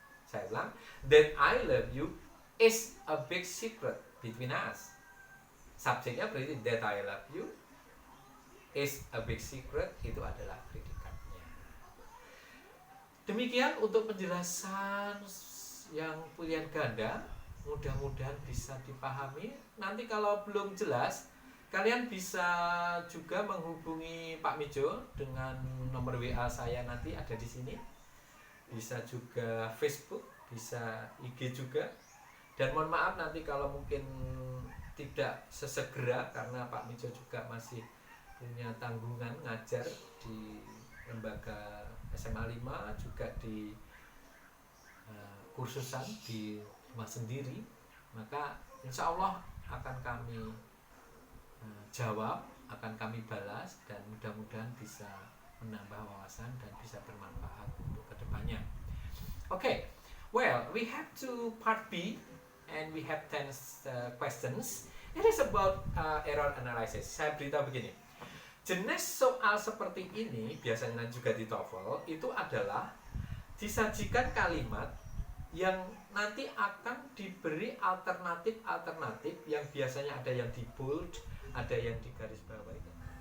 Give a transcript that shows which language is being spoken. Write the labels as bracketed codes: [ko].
[id] Saya ulang, [en] that I love you is a big secret between us. [id] Subjeknya berarti [en] that I love you is a big secret, [id] itu adalah predikatnya. Demikian untuk penjelasan yang pilihan ganda, mudah-mudahan bisa dipahami. Nanti kalau belum jelas, kalian bisa juga menghubungi Pak Mijo dengan nomor WA saya nanti ada di sini. Bisa juga Facebook, bisa IG juga. Dan mohon maaf nanti kalau mungkin tidak sesegera karena Pak Mijo juga masih punya tanggungan ngajar di lembaga SMA 5, juga di kursusan di rumah sendiri. Maka insya Allah akan kami jawab, akan kami balas, dan mudah-mudahan bisa menambah wawasan dan bisa bermanfaat untuk kedepannya. [en] Okay, well, we have to part B and we have 10 questions. It is about error analysis. [id] Saya beritahu begini. Jenis soal seperti ini biasanya juga di TOEFL itu adalah disajikan kalimat yang nanti akan diberi alternatif yang biasanya ada yang di bold, ada yang di garis bawah itu.